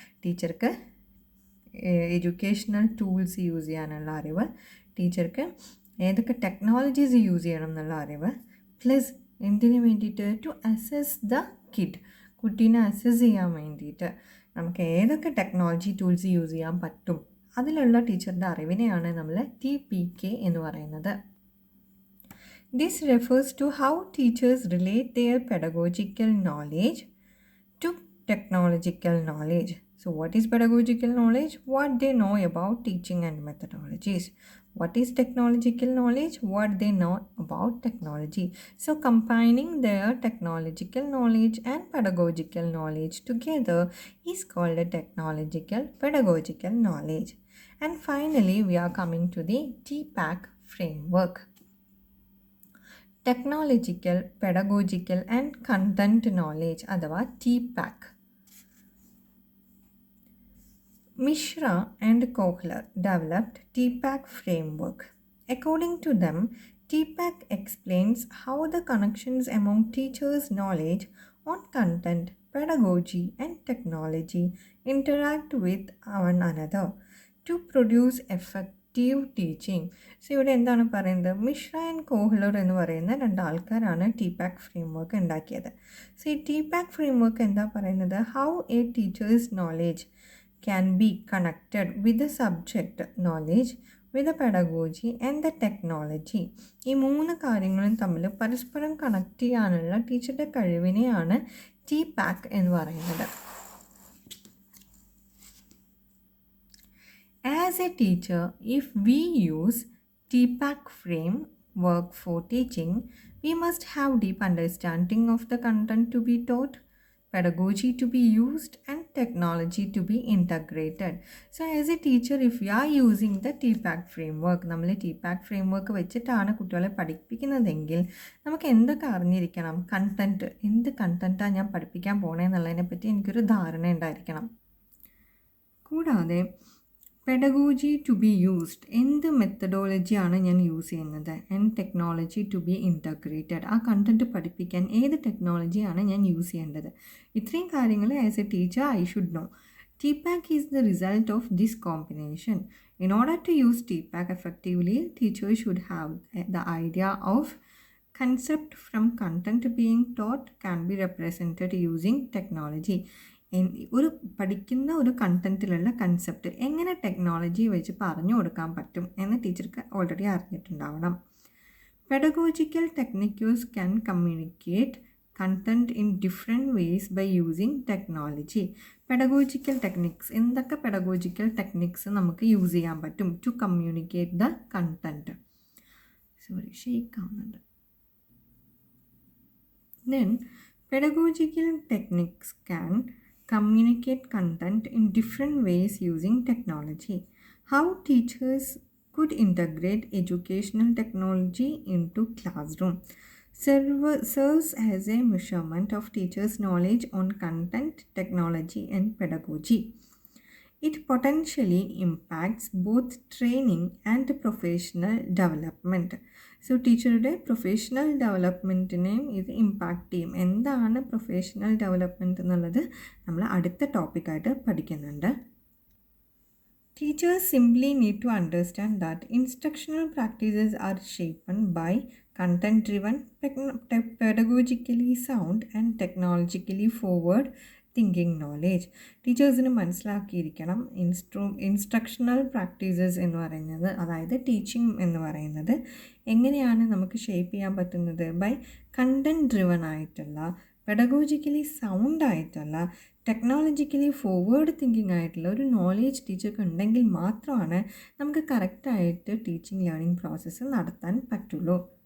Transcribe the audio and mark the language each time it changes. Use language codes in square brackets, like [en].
[ml] ടീച്ചർക്ക് educational tools use ചെയ്യാനുള്ള അറിവ്, ടീച്ചർക്ക് ഏതൊക്കെ ടെക്നോളജീസ് യൂസ് ചെയ്യണം എന്നുള്ള അറിവ്, പ്ലസ് എന്തിനു വേണ്ടിയിട്ട്? [en] to assess the kid, [ml] കുട്ടീനെ അസസ് ചെയ്യാൻ വേണ്ടിയിട്ട് നമുക്ക് ഏതൊക്കെ ടെക്നോളജി ടൂൾസ് യൂസ് ചെയ്യാൻ പറ്റും അതിലുള്ള ടീച്ചറുടെ അറിവിനെയാണ് നമ്മൾ TPK എന്ന് പറയുന്നത്. [en] This refers to how teachers relate their pedagogical knowledge to technological knowledge. So what is pedagogical knowledge? What they know about teaching and methodologies. What is technological knowledge? What they know about technology. So combining their technological knowledge and pedagogical knowledge together is called a technological pedagogical knowledge. And finally, we are coming to the TPACK framework. Technological, pedagogical and content knowledge അഥവാ TPACK. Mishra and Kohler developed TPACK framework. According to them, TPACK explains how the connections among teachers' knowledge on content, pedagogy and technology interact with one another to produce effective teaching. [ml] So ഇവിടെ എന്താണ് പറയുന്നത്? Mishra and Kohler എന്ന് പറയുന്ന രണ്ടാൾക്കാരാണ് TPACK framework ഉണ്ടാക്കിയത്. So ഈ TPACK framework എന്താ പറയുന്നത്? How A teachers knowledge [en] can be connected with the subject knowledge, with the pedagogy and the technology. [ml] ഈ മൂന്ന് കാര്യങ്ങളും തമ്മിൽ പരസ്പരം കണക്ട് ചെയ്യാനുള്ള ടീച്ചറുടെ കഴിവിനെയാണ് TPACK എന്ന് പറയുന്നത്. [en] As a teacher, if we use TPACK framework for teaching, we must have deep understanding of the content to be taught, pedagogy to be used and technology to be integrated. So as a teacher, if we are using the TPACK framework, [ml] നമ്മൾ TPACK framework വെച്ചിട്ടാണ് കുട്ടികളെ പഠിപ്പിക്കുന്നതെങ്കിൽ നമുക്ക് എന്തൊക്കെ അറിഞ്ഞിരിക്കണം? Content, എന്ത് കണ്ടൻറ്റാണ് ഞാൻ പഠിപ്പിക്കാൻ പോണേന്നുള്ളതിനെ പറ്റി എനിക്കൊരു ധാരണ ഉണ്ടായിരിക്കണം. കൂടാതെ [en] pedagogy to be used, [ml] എന്ത് മെത്തഡോളജിയാണ് ഞാൻ യൂസ് ചെയ്യുന്നത്, [en] and technology to be integrated, [ml] ആ കണ്ടൻറ്റ് പഠിപ്പിക്കാൻ ഏത് ടെക്നോളജിയാണ് ഞാൻ യൂസ് ചെയ്യേണ്ടത്. ഇത്രയും കാര്യങ്ങൾ [en] As a teacher I should know. TPACK is the result of this combination. In order to use TPACK effectively, teachers should have the idea of concept from content being taught can be represented using technology. [ml] ഒരു പഠിക്കുന്ന ഒരു കണ്ടൻറ്റിലുള്ള concept എങ്ങനെ technology വെച്ച് പറഞ്ഞു കൊടുക്കാൻ പറ്റും എന്ന് ടീച്ചർക്ക് already അറിഞ്ഞിട്ടുണ്ടാവണം. [en] Pedagogical techniques can communicate content in different ways by using technology. [ml] Pedagogical techniques, എന്തൊക്കെ പെഡഗോജിക്കൽ ടെക്നിക്സ് നമുക്ക് യൂസ് ചെയ്യാൻ പറ്റും [en] To communicate the content? [ml] Shake ആവുന്നുണ്ട്. [en] Then pedagogical techniques can communicate content in different ways using technology. How teachers could integrate educational technology into classroom serves as a measurement of teachers' knowledge on content, technology and pedagogy. It potentially impacts both training and professional development. [ml] So ടീച്ചറുടെ professional ഡെവലപ്മെൻറ്റിനെയും ഇത് impact ചെയ്യും. എന്താണ് professional development എന്നുള്ളത് നമ്മൾ അടുത്ത ടോപ്പിക്കായിട്ട് പഠിക്കുന്നുണ്ട്. [en] Teachers simply need to understand that instructional practices are shaped by content-driven, pedagogically sound and technologically forward thinking knowledge. [ml] ടീച്ചേഴ്സിന് മനസ്സിലാക്കിയിരിക്കണം ഇൻസ്ട്രക്ഷണൽ പ്രാക്ടീസസ് എന്ന് പറയുന്നത്, അതായത് ടീച്ചിങ് എന്ന് പറയുന്നത് എങ്ങനെയാണ് നമുക്ക് ഷേപ്പ് ചെയ്യാൻ പറ്റുന്നത്? [en] by content driven [ml] ആയിട്ടുള്ള പെഡഗോജിക്കലി സൗണ്ട് ആയിട്ടുള്ള ടെക്നോളജിക്കലി ഫോർവേഡ് തിങ്കിങ് ആയിട്ടുള്ള ഒരു നോളേജ് ടീച്ചർക്ക് ഉണ്ടെങ്കിൽ മാത്രമാണ് നമുക്ക് കറക്റ്റായിട്ട് ടീച്ചിങ് ലേണിംഗ് പ്രോസസ്സ് നടത്താൻ പറ്റുള്ളൂ.